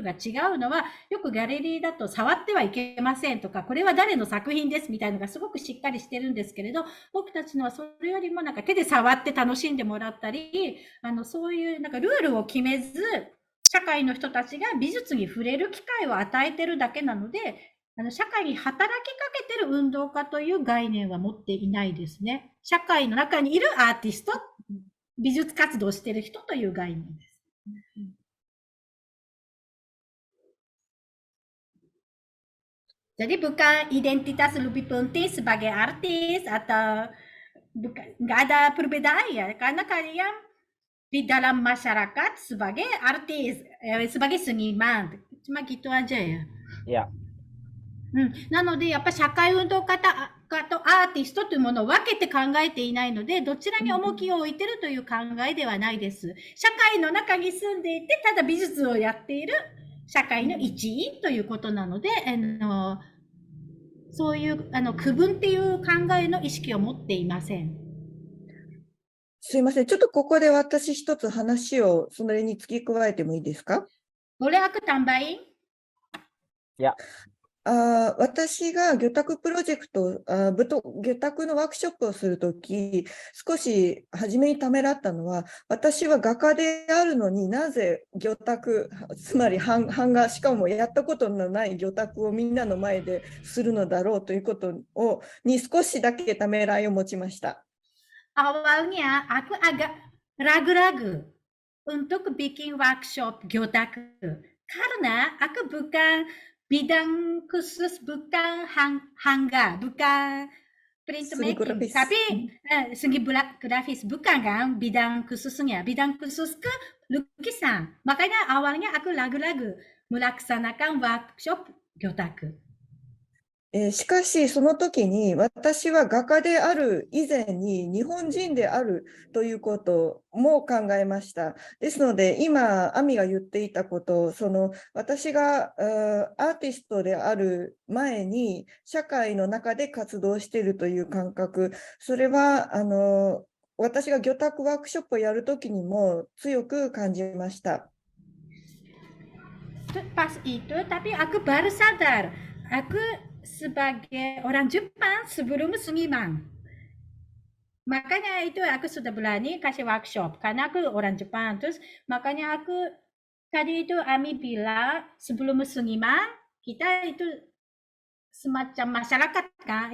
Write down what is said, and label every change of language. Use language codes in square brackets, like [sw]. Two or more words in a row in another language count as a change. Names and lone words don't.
[ja] が違うのは、よくギャレリーだと触ってはいけませんとか、これは誰の作品ですみたいなのがすごくしっかりしてるんですけれど、僕たちのはそれよりもなんか手で触って楽しんでもらったり、そういうなんかルールを決めず、社会の人たちが美術に触れる機会を与えてるだけなので、社会に働きかけてる運動家という概念は持っていないですね。社会の中にいるアーティスト、美術活動してる人という概念です。 [id] Jadi bukan identitas lebih penting sebagai artis atau nggak ada perbedaan ya, karena kalian di dalam masyarakat sebagai artis, sebagai seniman, cuma gitu aja ya. Ya. [ja] なので、やっぱり社会運動家とアーティストというものを分けて考えていないので、どちらに重きを置いているという考えではないです。社会の中に住んでいて、ただ美術をやっている社会の一員ということなので、そういう区分っていう考えの意識を持っていません。すいません。ちょっとここで私一つ話をそれに付け加えてもいいですか？ [id] Boleh aku tambahin? Ya. [ja] 私が魚拓プロジェクト、魚拓のワークショップをするとき、少し初めにためらったのは、私は画家であるのになぜ魚拓、つまり版画、しかもやったことのない魚拓をみんなの前でするのだろうということに少しだけためらいを持ちました。 [id] Awalnya aku agak ragu-ragu untuk bikin workshop Gyotaku karena aku bukan bidang khusus, bukan hangga, bukan printmaking, tapi segi grafis bukan kan bidang khususnya, bidang khusus ke lukisan. Makanya awalnya aku ragu-ragu melaksanakan workshop Gyotaku. [ja] しかし、その時に私は画家である以前に日本人であるということも考えました。ですので、今、亜美が言っていたこと、私がアーティストである前に社会の中で活動しているという感覚、それは私が魚拓ワークショップをやるときにも強く感じました。 [id] Pas itu, tapi aku baru sadar, aku sebagai orang Jepang sebelum seniman. Makanya itu aku sudah berani kasih workshop karena aku orang Jepang. Terus makanya aku tadi itu Ami bilang sebelum seniman kita itu semacam masyarakat kan.